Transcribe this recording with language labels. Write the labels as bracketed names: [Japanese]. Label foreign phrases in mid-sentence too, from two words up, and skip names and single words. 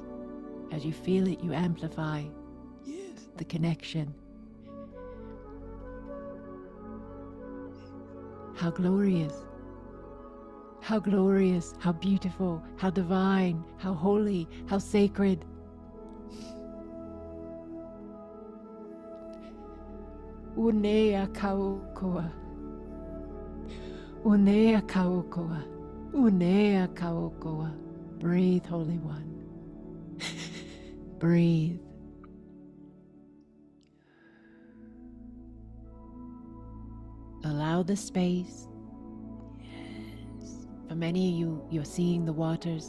[English] As you feel it, you amplify, yes, the connection. How glorious. How glorious, how beautiful, how divine, how holy, how sacred. Unea kaokoa. Unea kaokoa. Unea kaokoa. Breathe, Holy One. Breathe. Allow the space. For many of you, you're seeing the waters.